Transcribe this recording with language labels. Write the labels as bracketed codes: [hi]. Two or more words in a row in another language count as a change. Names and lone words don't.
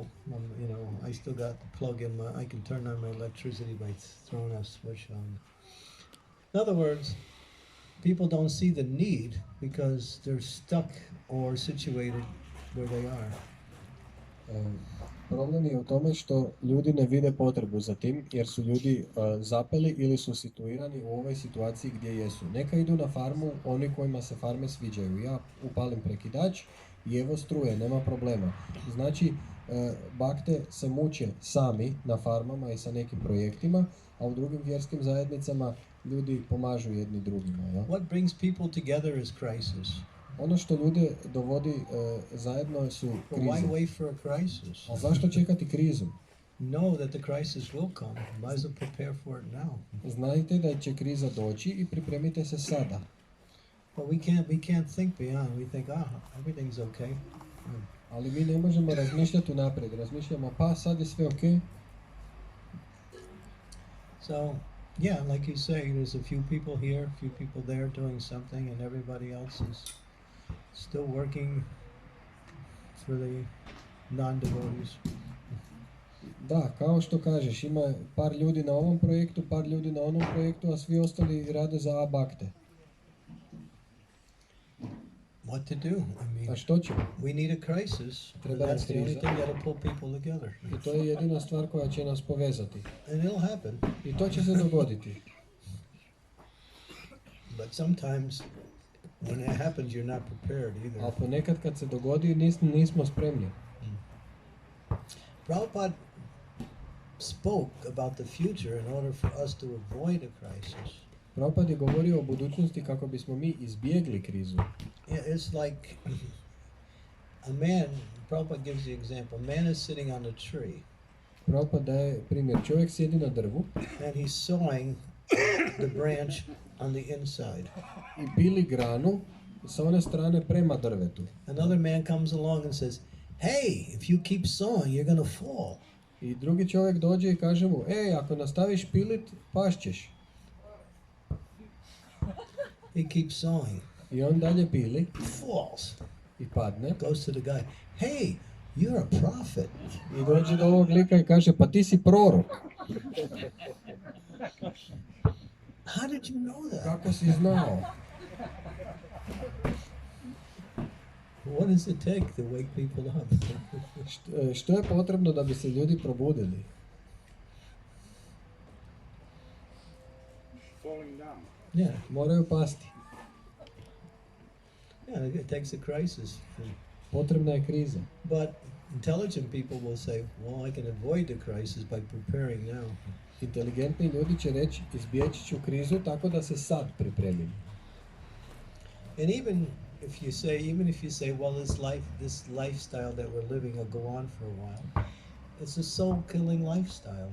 [en] I still got the plug in I can turn on my electricity by throwing a switch on. In other words, people don't see the need because they're stuck or situated where they are. [hr] Problem je u tome što ljudi ne vide potrebu za tim jer su ljudi zapeli ili su situirani u ovoj situaciji gdje jesu. Neka idu na farmu oni kojima se farme sviđaju. Ja upalim prekidač i evo struje, nema problema. Znači, bakte se muče sami na farmama i sa nekim projektima, a u drugim vjerskim zajednicama ljudi pomažu jedni drugima. Ja? [en] What brings people together is crisis. [hr] Ono što ljude dovodi zajedno su [en] But why [hr] krize. [en] wait for a crisis? [hr] A zašto čekati krizu? [en] Know that the crisis will come. Might as well prepare for it now. [hr] Znajte da će kriza doći i pripremite se sada. [en] But we can't think beyond. We think, everything's okay. [hr] Ali mi ne možemo razmišljati unaprijed. Razmišljamo, pa sad je sve ok. [en] So, yeah, like you say, there's a few people here, a few people there doing something, and everybody else is still working for the non-devotees. [hr] Da, kao što kažeš, ima par ljudi na ovom projektu, par ljudi na onom projektu, a svi ostali rade za bakte. [en] What to do? I [hr] A [en] mean, [hr] što ćemo? [en] we need a crisis. And [hr] Treba [en] that's the only [hr] kriza. [en] thing that'll pull people together. [hr] I to je jedina stvar koja će nas povezati. [en] And it'll happen. [hr] I to će se dogoditi. [en] But sometimes when it happens, you're not prepared either. [hr] A ponekad kad se dogodi nismo spremni. [en] Prabhupada spoke about the future in order for us to avoid a crisis. [hr] Prabhupada je govorio o budućnosti kako bismo mi izbjegli krizu. [en] Yeah, it's like A man, Prabhupada gives the example, a man is sitting on a tree [hr] Prabhupada daje primjer, čovjek sjedi na drvu [en] and he's sawing the branch on the inside. [hr] i pili granu sa one strane prema drvetu. [en] Another man comes along and says, hey, if you keep sawing, you're going to fall. [hr] I drugi čovjek dođe i kaže mu, ako nastaviš pilit, pašćeš. [en] He keeps sawing. [hr] I on dalje pili [en] Falls. [hr] i padne. [en] Goes to the guy, hey, you're a prophet. [hr] I dođe do ovog lika i kaže, pa ti si prorok. [en] How did you know that? [hr] Kako si znao? [en] What does it take to wake people up? [hr] Što je potrebno da bi se ljudi probudili? [en] Falling down. Yeah, [hr] Moraju pasti. [en] yeah, it takes a crisis. [hr] Potrebna je kriza. [en] But intelligent people will say, well, I can avoid the crisis by preparing now. [hr] Inteligentni ljudi će reći, izbjeći ću krizu tako da se sad pripremim. [en] And even if you say, well, this lifestyle that we're living will go on for a while, it's a soul-killing lifestyle.